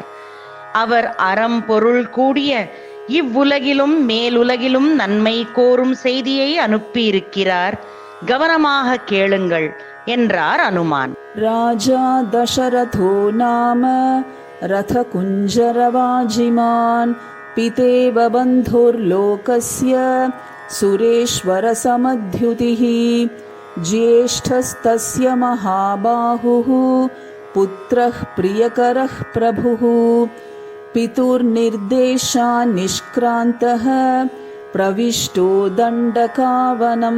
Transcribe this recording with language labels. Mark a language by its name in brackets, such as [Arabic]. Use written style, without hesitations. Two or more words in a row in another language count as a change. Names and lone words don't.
[Tamil] அவர் அறம் பொருள் கூடிய இவ்வுலகிலும் மேலுலகிலும் நன்மை கோரும் செய்தியை அனுப்பியிருக்கிறார். கவனமாக கேளுங்கள் என்றார் அனுமான். [Sanskrit] राजा दशरथो नाम रथकुञ्जरवाजिमान् पितेव बन्धुर्लोकस्य सुरेश्वरसमद्युतिः ज्येष्ठस्तस्य महाबाहुः पुत्रः प्रियकरः प्रभुः पितुर्निर्देशान् निष्क्रान्तः प्रविष्टो दण्डकावनं